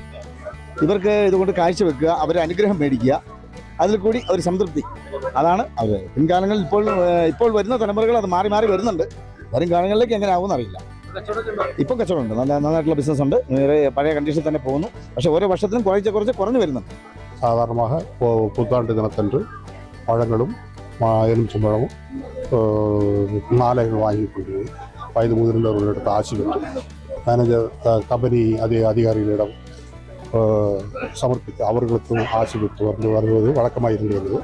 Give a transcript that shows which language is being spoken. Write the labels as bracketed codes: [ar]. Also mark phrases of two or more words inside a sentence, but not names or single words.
[ml] ഇവർക്ക് ഇതുകൊണ്ട് കാഴ്ചവെക്കുക, അവരെ അനുഗ്രഹം മേടിക്കുക, അതിൽ കൂടി ഒരു സംതൃപ്തി, അതാണ് അവർ. പിൻകാലങ്ങളിൽ ഇപ്പോൾ വരുന്ന തലമുറകൾ അത് മാറി മാറി വരുന്നുണ്ട്. വരും കാലങ്ങളിലേക്ക് എങ്ങനെ ആവുമെന്ന് അറിയില്ല. ഇപ്പം കച്ചവടമുണ്ട്, നന്നായിട്ടുള്ള ബിസിനസ് ഉണ്ട്, പഴയ കണ്ടീഷനിൽ തന്നെ പോകുന്നു. പക്ഷേ ഓരോ വർഷത്തിനും കുറച്ച് കുറഞ്ഞു വരുന്നുണ്ട്. [ta] சாதாரணமாக புத்தாண்டு தினத்தன்று பழங்களும் எலுமிச்சம்பழமும் மாலைகள் வாங்கி கொண்டு வயது முதிர்ந்தவர்களிடத்து ஆசி பெற்று [en] manager company [ta] அதிகாரிகளிடம் சமர்ப்பித்து அவர்களுக்கும் ஆசி பெற்று வருவது வழக்கமாக இருந்து வருது.